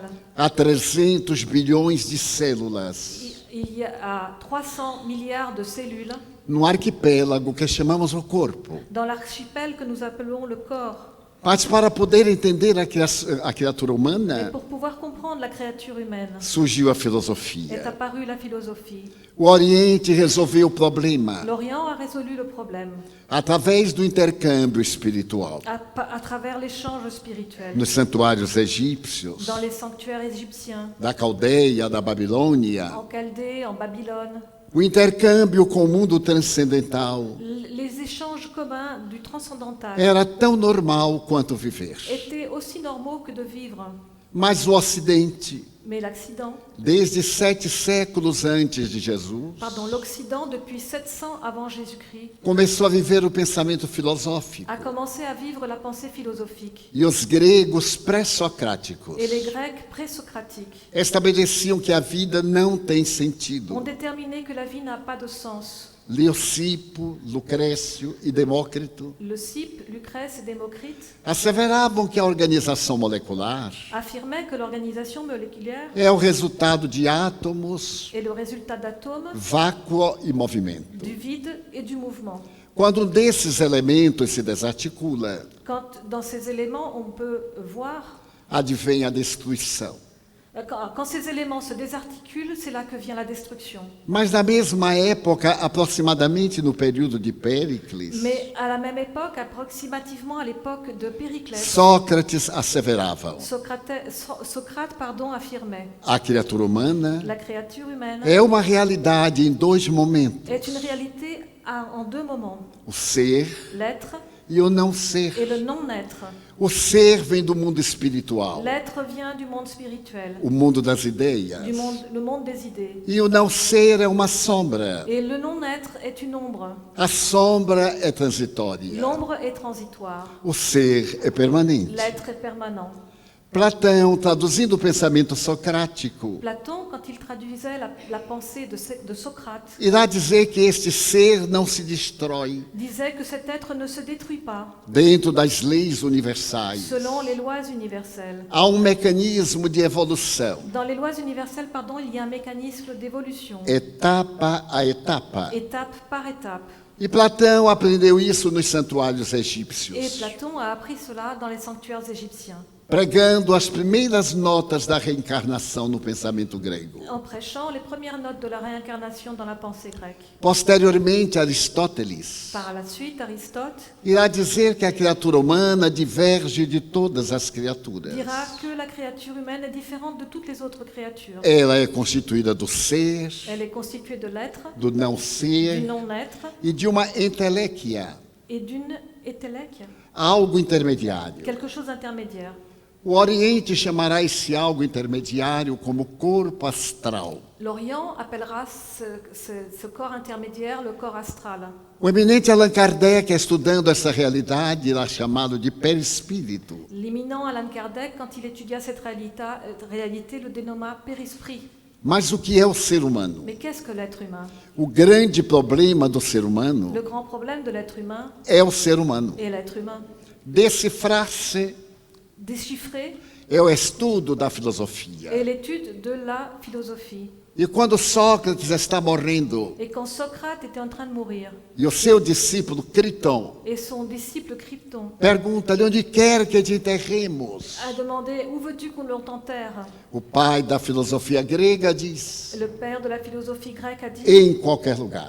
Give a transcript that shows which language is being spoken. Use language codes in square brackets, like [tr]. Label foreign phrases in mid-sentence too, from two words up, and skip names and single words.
[pt] a 300 bilhões de células [fr] Il y a 300 milliards de cellules [pt] num arquipélago que chamamos o corpo. [fr] dans l'archipel que nous appelons le corps. [pt] Mas para poder entender a criatura [fr] Et [pt] humana, [fr] pour pouvoir comprendre la créature humaine, [pt] surgiu a [fr] est [pt] filosofia. [fr] apparue la philosophie. [pt] O Oriente resolveu o problema [fr] L'Orient a résolu le problème [pt] através do intercâmbio espiritual. [fr] à travers l'échange spirituel. [pt] Nos santuários egípcios, [fr] Dans les sanctuaires égyptiens, [pt] da Caldeia, da Babilônia, [fr] en Chaldée, en Babylone, [pt] O intercâmbio com o mundo transcendental [fr] Les échanges communs du transcendantal [pt] era tão normal quanto viver. [fr] étaient aussi normaux que de vivre. [pt] Mas o Ocidente, [fr] Mais l'accident, [pt] desde 7 séculos antes de Jesus, [fr] l'Occident, depuis 700 avant Jésus-Christ, [pt] começou a viver o pensamento filosófico. [fr] a commencé à vivre la pensée philosophique. [pt] E os gregos pré-socráticos [fr] Et les Grecs présocratiques [pt] estabeleciam que a vida não tem [fr] ont [pt] sentido. [fr] déterminé que la vie n'a pas de sens. [pt] Leucipo, Lucrécio e Demócrito [fr] Leucippe, Lucrèce et Démocrite [pt] asseveravam que a organização molecular [fr] affirmaient que l'organisation moléculaire [pt] é o resultado de átomos, [fr] est le résultat d'atomes, [pt] vácuo e movimento. [fr] du vide et du mouvement. [pt] Quando um desses elementos se desarticula, [fr] Quand dans ces éléments, on peut voir, [pt] advém a destruição. [fr] quand ces éléments se désarticulent, c'est là que vient la destruction. [pt] Mas na mesma época, aproximadamente no período de Péricles, [fr] Mais à la même époque, approximativement à l'époque de Périclès, [pt] Sócrates asseveravam: [fr] Socrate affirmait [pt] a criatura humana [fr] la créature humaine [pt] é uma realidade em dois momentos: [fr] est une réalité en deux moments, [pt] o ser [fr] l'être [pt] e o não ser. [fr] et le non-être. [pt] O ser vem do mundo espiritual, [fr] L'être vient du monde spirituel, [pt] o mundo das ideias, [fr] le monde des idées. [pt] e o não ser é uma sombra. [fr] Et le non-être est une ombre. [pt] A sombra é transitória, [fr] L'ombre est transitoire. [pt] o ser é permanente. [fr] L'être est permanent. [pt] Platão, traduzindo o pensamento socrático, [fr] Platon, quand il traduisait la pensée de Socrate, [pt] irá dizer que este ser não se destrói [fr] disait que cet être ne se détruit pas [pt] dentro das leis universais. [fr] selon les lois universelles. [pt] Há um mecanismo de evolução, [fr] Dans les lois universelles, il y a un mécanisme d'évolution, [pt] etapa a etapa. [fr] étape par étape. [pt] E Platão aprendeu isso nos santuários [fr] Et [pt] egípcios, [fr] Platon a appris cela dans les sanctuaires égyptiens, [pt] pregando as primeiras notas da reencarnação no pensamento grego. [fr] en prêchant les premières notes de la réincarnation dans la pensée grecque. [pt] Posteriormente, Aristóteles [fr] Par la suite, Aristote [pt] irá dizer que a criatura humana diverge de todas as criaturas. [fr] dira que la créature humaine est différente de toutes les autres créatures. [pt] Ela é constituída do ser, [fr] Elle est constituée de l'être, [pt] do não [fr] du [pt] ser [fr] non-être [pt] e de uma entelequia, [fr] et d'une étélèque, [pt] algo intermediário. [fr] quelque chose d'intermédiaire. [pt] O Oriente chamará esse algo intermediário como corpo astral. [fr] L'Orient appellera ce corps intermédiaire le corps astral. [pt] O eminente Allan Kardec, estudando essa realidade, irá chamá-lo de perispírito. [fr] L'éminent Allan Kardec, quand il étudia cette réalité, le dénomma périsprit. [pt] Mas o que é o ser humano? [fr] Mais qu'est-ce que l'être humain? [pt] O grande problema do ser humano [fr] Le grand problème de l'être humain [pt] é o ser humano. [fr] est l'être humain. [pt] Decifrar-se [fr] Déchiffré [pt] é o estudo da filosofia. [fr] est l'étude de la philosophie. [pt] E quando Sócrates está morrendo [fr] Et quand Socrate était en train de mourir, [pt] e o seu discípulo Criton [fr] et son disciple Crypton [pt] pergunta-lhe onde quer que te enterremos, [fr] a demandé « Où veux-tu qu'on t'enterre ?» [pt] o pai da filosofia grega diz: [fr] Le père de la philosophie grecque a dit [pt] em qualquer lugar.